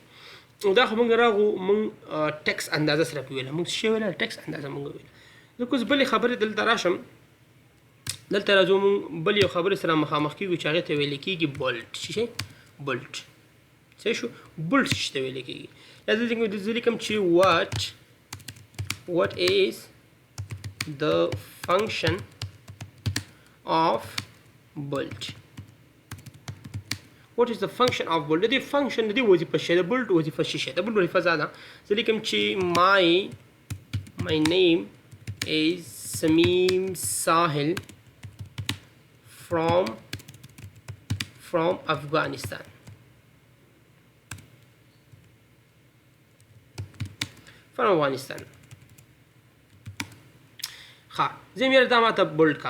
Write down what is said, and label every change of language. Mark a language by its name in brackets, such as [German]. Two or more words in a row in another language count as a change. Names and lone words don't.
[Pashto] نو دا خو موږ راغو موږ ټکس اندازه سره پې ویله. موږ څه شی ویله؟ ټکس اندازه موږ ویله. زه کوم بلې خبرې دلته راشم، دلته راځو موږ بل یو خبرې سره مخامخ کېږو چې هغې ته ویلی کېږي بولټ. څه شی؟ بولټ. څه شو؟ بولټ څه ته ویلی کېږي؟ یا زه لیکم چې [English] what is the function of bolt. what is the function of bolt؟ [Pashto] د دې فنکشن د دې وظیفه څه ده؟ بولټ وظیفه څه شی ده؟ بولټ وظیفه دا ده. زه لیکم چې [English] my name is سمیم ساحل from Afghanistan. [Pashto] ښه زه مې دا ما ته بولډ کا.